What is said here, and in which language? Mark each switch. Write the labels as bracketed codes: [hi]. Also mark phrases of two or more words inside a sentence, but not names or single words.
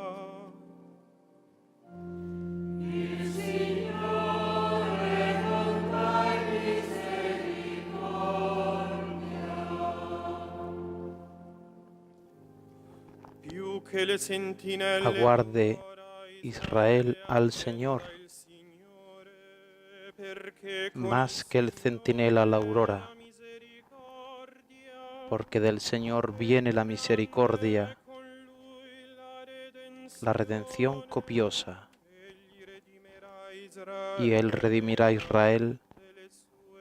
[it] Più che le sentinelle [es] Aguarde Israel al Señor, [it] il Signore, perché con [es] más que el centinela a la aurora, [it] misericordia [es] porque del Señor viene la misericordia, [it] con lui [es] la redención copiosa, [it] egli redimerà Israele [es] y Él redimirá a Israel [it] delle sue